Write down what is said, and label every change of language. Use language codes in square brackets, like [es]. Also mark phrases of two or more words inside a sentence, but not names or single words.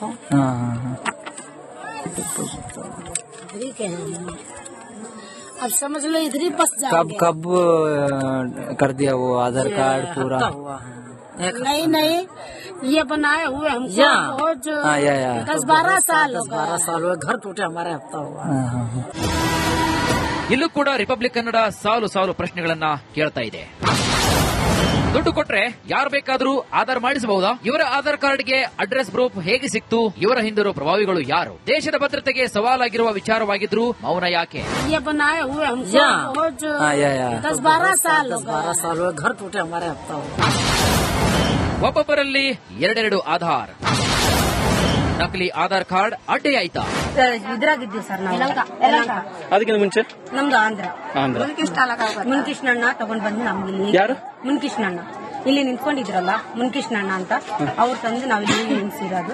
[hi] हाँ. इधर ही के हैं. अब समझ लो इधर ही बस जाएंगे. कब कर दिया वो आधार कार्ड पूरा? हुआ है. नहीं, ये बनाए हुए हमको रोज 10-12 साल. 10-12 साल हुए. घर टूटे हमारे हफ्ता हुआ. [kn] ಇಲ್ಲೂ ಕೂಡ ರಿಪಬ್ಲಿಕ್ ಕನ್ನಡ ಸಾಲು ಸಾಲು ಪ್ರಶ್ನೆಗಳನ್ನ ಕೇಳ್ತಾ ಇದೆ. ದುಡ್ಡು ಕೊಟ್ರೆ ಯಾರು ಬೇಕಾದ್ರೂ ಆಧಾರ್ ಮಾಡಿಸಬಹುದಾ? ಇವರ ಆಧಾರ್ ಕಾರ್ಡ್ಗೆ [en] address proof [kn] ಹೇಗೆ ಸಿಕ್ತು? ಇವರ ಹಿಂದಿರೋ ಪ್ರಭಾವಿಗಳು ಯಾರು? ದೇಶದ ಭದ್ರತೆಗೆ ಸವಾಲಾಗಿರುವ ವಿಚಾರವಾಗಿದ್ರು ಮೌನ ಯಾಕೆ? [hi] ये बनाए हुए हमको रोज 10-12 साल. 10-12 साल हुए. घर टूटे हमारे हफ्ता हुआ. [kn] ಒಬ್ಬೊಬ್ಬರಲ್ಲಿ ಎರಡೆರಡು ಆಧಾರ್. ನಕಲಿ ಆಧಾರ್ ಕಾರ್ಡ್ ಅಡ್ಡೆಯಾಯ್ತಾ? ಇದ್ರಾಗಿದ್ದೀವಿ ಸರ್ ನಾವು. ಅದಕ್ಕಿಂತ ಮುಂಚೆ ನಮ್ದು ಆಂಧ್ರ ಮುನ್ಕೃಷ್ಣಣ್ಣ ತಗೊಂಡ್ ಬಂದು ನಮ್ಗೆ ಇಲ್ಲಿ. ಯಾರು? ಮುನ್ಕೃಷ್ಣಣ್ಣ ಇಲ್ಲಿ ನಿಂತ್ಕೊಂಡಿದ್ರಲ್ಲ, ಮುನ್ಕೃಷ್ಣಣ್ಣ ಅಂತ, ಅವ್ರು ತಂದು ನಾವ್ ಇಲ್ಲಿ ನಿಲ್ಸಿರೋದು.